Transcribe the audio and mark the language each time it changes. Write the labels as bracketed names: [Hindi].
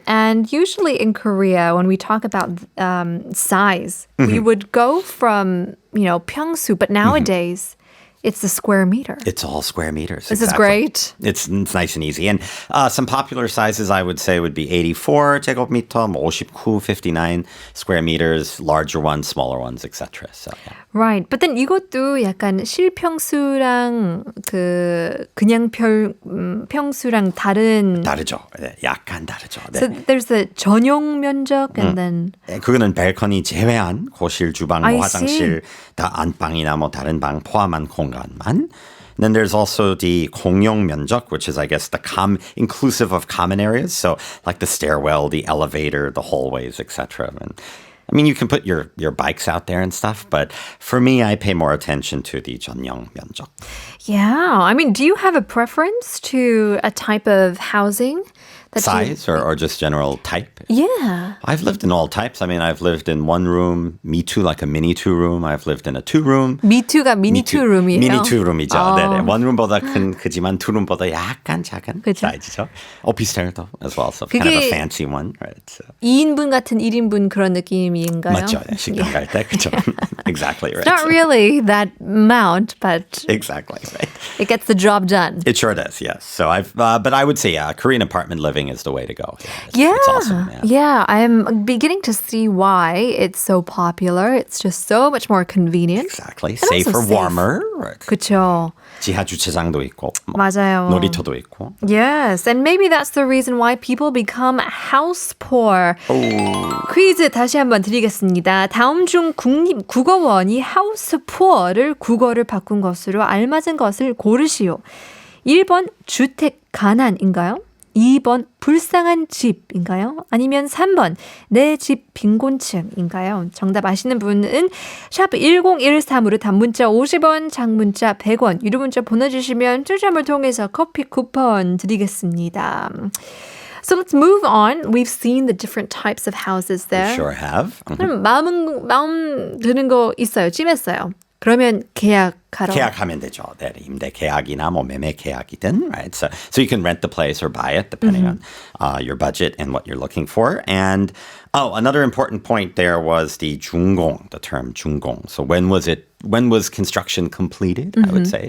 [English] And usually in Korea, when we talk about size, we would go from, 평수, but nowadays it's the square meter. It's all square meters. This is exactly. great. It's nice and easy. And some popular sizes I would say would be 84 제곱미터, 59, 59 square meters, larger ones, smaller ones, etc. So, yeah. Right. But then [Korean] 이것도 약간 실평수랑 그냥 평수랑 다른. 다르죠. 네, 약간 다르죠. 네. [English] So there's the 전용 면적 and then. [Korean] 그거는 발코니 제외한 거실, 주방, [English] I [Korean] 화장실, 다 안방이나 다른 방 포함한 공간만. [English] Then there's also the 공용 면적, which is, I guess, inclusive of common areas. So like the stairwell, the elevator, the hallways, etc. I mean, you can put your bikes out there and stuff, but for me, I pay more attention to the 전용 면적. Yeah. I mean, do you have a preference to a type of housing? Size or just general type? Yeah. I've lived in all types. I mean, I've lived in one room, me too, like a mini two room. I've lived in a two room. [Korean] Me too가 mini two room이에요. 미니 two room이죠. 네네. One room보다 크지만 two room보다 약간 작은 그쵸? 사이즈죠. 오피스텔도 [English] as well. So kind of a fancy one. Right. So. [Korean] 2인분 같은 1인분 그런 느낌인가요? 맞죠. 네, 식당 갈 때. 그렇죠. [English] Exactly right. Not really that amount, but Exactly right. it gets the job done. It sure does, yes. So but I would say, Korean apartment living living is the way to go. Yeah. It's awesome. Yeah, I'm beginning to see why it's so popular. It's just so much more convenient. Exactly. And also Safer, safe. warmer. Right. [Korean] 그쵸. 지하 주차장도 있고. 뭐 맞아요. 놀이터도 있고. [English] Yes, and maybe that's the reason why people become house poor. [Korean] 퀴즈 다시 한번 드리겠습니다. 다음 중 국립국어원이 house poor를 국어를 바꾼 것으로 알맞은 것을 고르시오. 1번 주택 가난인가요? 2번 불쌍한 집인가요? 아니면 3번 내 집 빈곤층인가요? 정답 아시는 분은 샵 1013으로 단문자 50원, 장문자 100원, 유료 문자 보내주시면 추첨을 통해서 커피 쿠폰 드리겠습니다. [English] So let's move on. We've seen the different types of houses there. We sure have. [Korean] 그럼 마음 드는 거 있어요. 찜했어요. 그러면 계약하러. 계약하면 되죠. 네, 임대 계약이나 뭐 매매 계약이든, right? [English] So you can rent the place or buy it depending on your budget and what you're looking for. And another important point there was the 준공, the term 준공. So when was construction completed? I would say.